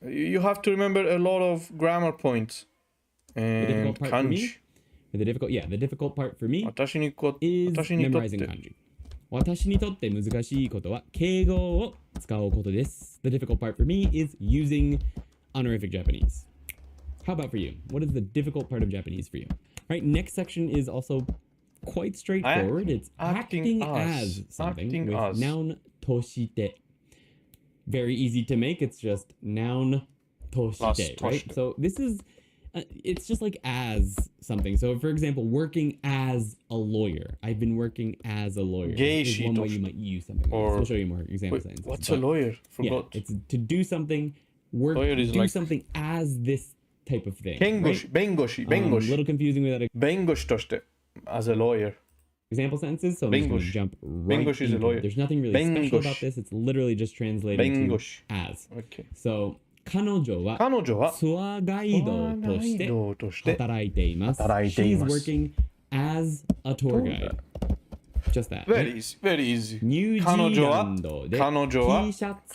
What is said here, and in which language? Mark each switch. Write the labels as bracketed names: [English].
[English] You have to remember a lot of grammar points and 漢字。 The difficult part for me [Japanese] 私にとって [English] memorizing kanji. [Japanese] 私にとって難しいことは敬語を使うことです。 [English] The difficult part for me is using honorific Japanese. How about for you? What is the difficult part of Japanese for you? All right, next section is also quite straightforward. It's acting as something with noun として。 Very easy to make. It's just noun として, right? So this is it's just like as something. So for example, working as a lawyer. I've been working as a lawyer. Is one way you might use something like this. I'll show you more example sentences. What's a lawyer? Forgot. Yeah, it's to do something, something as this type of thing. [Japanese] 弁護士。 [English] A little confusing with that. [Japanese] 弁護士として [English] as a lawyer. Example sentences. So I'm just going to jump right into it. There's nothing really special about this. It's literally just translating to as. Okay. [Japanese] So 彼女はツアーガイドとして働いています。 [English] She's working as a tour guide. Just that. Very easy. [Japanese] ニュージーランドで T シャツ。